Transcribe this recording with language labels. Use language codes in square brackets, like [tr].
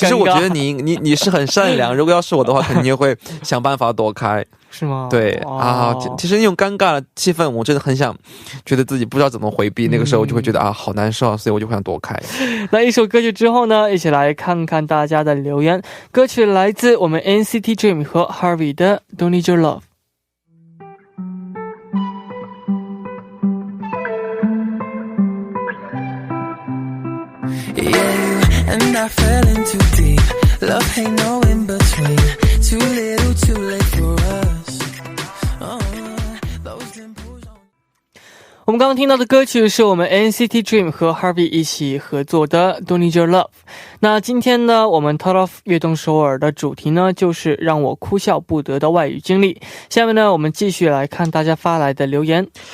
[zh] 其实我觉得你是很善良，如果要是我的话肯定会想办法躲开。是吗？对啊，其实那种尴尬的气氛我真的很想，觉得自己不知道怎么回避，那个时候就会觉得啊好难受，所以我就会想躲开。那一首歌曲之后呢，一起来看看大家的留言。歌曲来自我们 NCT Dream 和 Harvey 的 Don't Need Your Love。 [en] Yeah, you and I fell in too deep. Love ain't no in between. Too little, too late for us. Those dimples on [zh] 我们刚刚听到的歌曲是我们 NCT Dream 和 Harvey 一起合作的 Don't Need Your Love。那今天呢，我们 Talk Off 悦动首尔的主题呢，就是让我哭笑不得的外语经历。下面呢，我们继续来看大家发来的留言。